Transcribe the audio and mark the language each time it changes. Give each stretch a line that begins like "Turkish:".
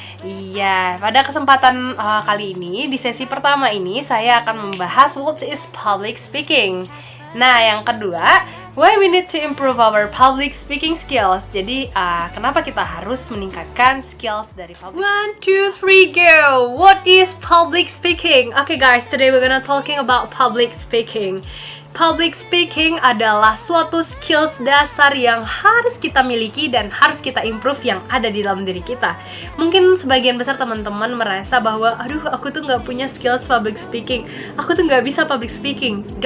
Indonesian: Iya, pada kesempatan kali ini di sesi pertama ini saya akan membahas
English: what is public speaking.
Indonesian: Nah, yang kedua,
English: why we need to improve our public speaking skills.
Indonesian: Jadi, kenapa kita harus meningkatkan skills dari public?
English: 1, 2, 3, go! What is public speaking? Okay guys, today we're gonna talking about public speaking.
Indonesian: Public speaking adalah suatu skills dasar yang harus kita miliki dan harus kita improve yang ada di dalam diri kita. Mungkin sebagian besar teman-teman merasa bahwa, aduh aku tuh nggak punya skills public speaking, aku tuh nggak bisa public speaking.